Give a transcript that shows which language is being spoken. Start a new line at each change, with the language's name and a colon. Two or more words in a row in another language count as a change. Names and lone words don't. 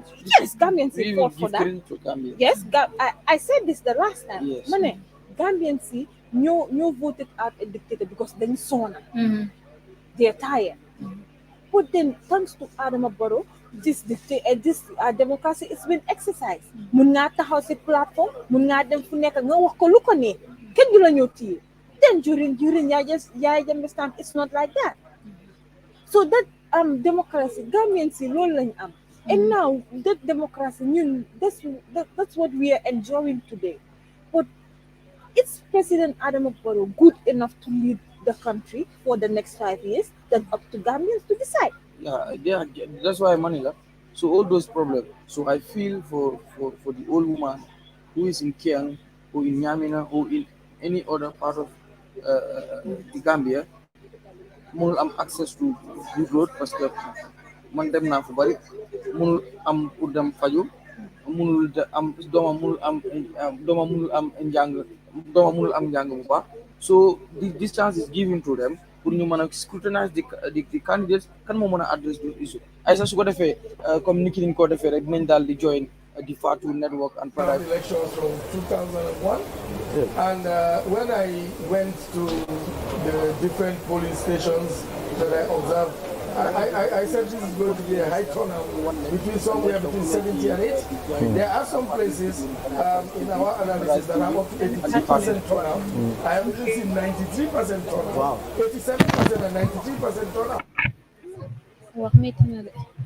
English: Yes, Gambians fought for that. Yes, I said this the last time. Yes. Mane, Gambians no voted out a dictator because they saw they're tired. But then, thanks to Adama Barrow, this democracy is been exercised.
Wolof: Mun nga taxaw si platform, mun nga dem fu nekk nga wax ko lu ko ne kenn du la ñëw téye.
English: Then during Yaya Jammeh's time, it's not like that. So that democracy,
Wolof: Gambians loolu lañ am.
English: And now that democracy, that's what we are enjoying today. But it's President Adama Barrow good enough to lead the country for the next 5 years? Then up to Gambians to decide. Yeah, that's why Manila. So all those problems. So I feel for the old woman who is in Kiang, who in Nyamina, who in any other part of the Gambia,
Wolof: munul am
English: access to good road
French: parce que
Wolof: man dem naa fu bari munul am pour dem faju munul am doomam munul am
English: njàng bu baax so this chance is given to them pour ñu mën a scrutinize the candidates kan moo mën a address those issues ay sax su ko defee comme ni ki niñ ko defee rek dinañ daal di join the Fatu network and Paradise elections from 2001 and when I went to the different polling stations that I observed I said this is going to be a high turnout somewhere between 70 and 80. There are some places in our analysis that are up to 83% turnout. I have seen 93% turnout. Wow. 87% and 93% turnout.
Wolof: wax métti na de.